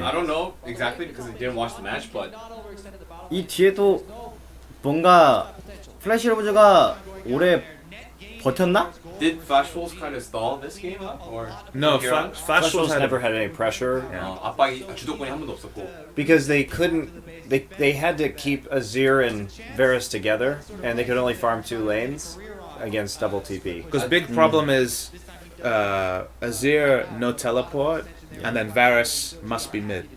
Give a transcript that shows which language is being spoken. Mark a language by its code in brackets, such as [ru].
[en] I don't know exactly because I didn't watch the match, but not overextended the battle. [ko] 이 뒤에도 뭔가 플래시 로브즈가 오래 버텼나? [en] did Flash Wolves kind of stall this game up or No, Here, Flash Flash had never had any pressure [ko] 압박이 주도권이 한 번도 없었고 [en] because they couldn't. They had to keep Azir and Varus together, and they could only farm 2 lanes against double TP. Because big problem is Azir no teleport, and then Varus must be mid.